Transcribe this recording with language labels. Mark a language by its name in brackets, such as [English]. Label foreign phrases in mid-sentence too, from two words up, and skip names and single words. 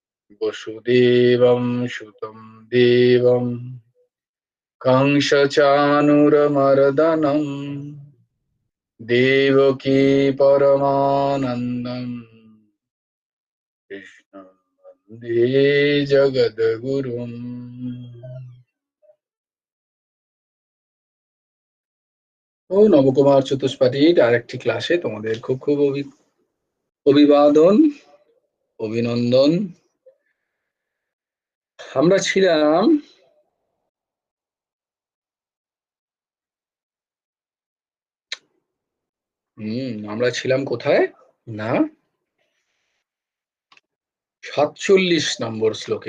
[Sanskrit] वसुदेवं सुतं देवं कंसचानूरमर्दनं देवकी परमानन्दं कृष्णं वन्दे जगद्गुरुम्। [Bangla] ও নবকুমার চতুষ্পাঠীর আরেকটি ক্লাসে তোমাদের খুব খুব অভিবাদন, অভিনন্দন। আমরা ছিলাম কোথায় না 47 নম্বর শ্লোকে।